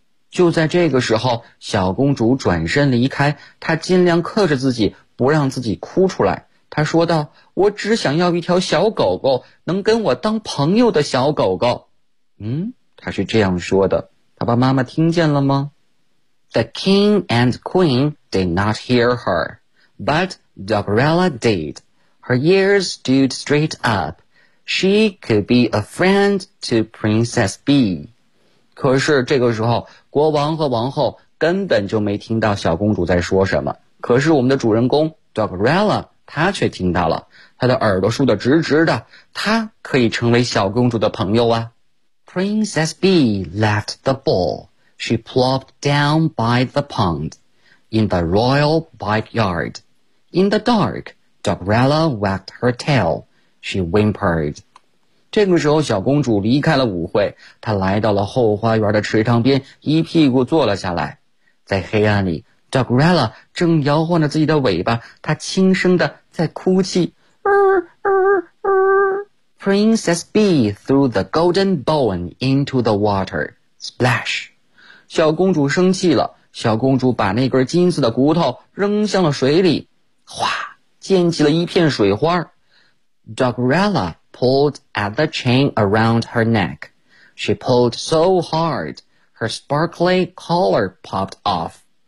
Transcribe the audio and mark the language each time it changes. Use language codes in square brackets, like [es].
[zh] 就在这个时候，小公主转身离开，她尽量克制自己，不让自己哭出来。她说道，我只想要一条小狗狗，能跟我当朋友的小狗狗。她是这样说的，爸爸妈妈听见了吗？ [en] The king and queen did not hear her, but Dogrella did. Her ears stood straight up. She could be a friend to Princess Bee. [zh] 可是这个时候国王和王后根本就没听到小公主在说什么，可是我们的主人公 Dogrella 她却听到了，她的耳朵竖得直直的，她可以成为小公主的朋友啊。 [en] Princess Bee left the ball. She plopped down by the pond in the royal backyard. In the dark, Dogrella wagged her tail. She whimpered. [zh] 这个时候小公主离开了舞会，她来到了后花园的池塘边，一屁股坐了下来。在黑暗里， Dogrella 正摇晃着自己的尾巴，她轻声地在哭泣。 [en] Princess Bee threw the golden bone into the water. Splash! [zh] 小公主生气了，小公主把那根金色的骨头扔向了水里，哗，溅起了一片水花。 [en] Dogrella pulled at the chain around her neck. She pulled so hard, her sparkly collar popped off.